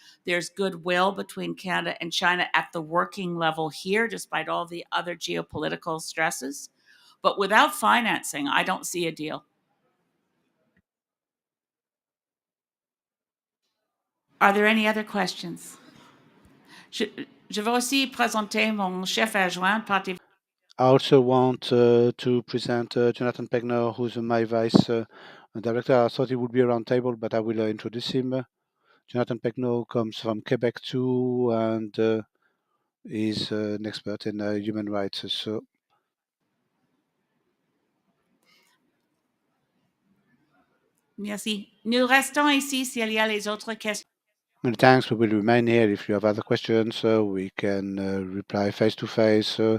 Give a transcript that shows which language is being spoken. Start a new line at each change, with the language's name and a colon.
English: There's goodwill between Canada and China at the working level here, despite all the other geopolitical stresses. But without financing, I don't see a deal. Are there any other questions?
French: Je vais aussi présenter mon chef adjoint, parti.
English: I also want to present Jonathan Pegner, who's my vice director. I thought he would be around table, but I will introduce him. Jonathan Pegner comes from Quebec too, and is an expert in human rights. So,
French: Merci. Nous restons ici s'il y a les autres questions.
English: many thanks. We will remain here. If you have other questions, we can reply face to face.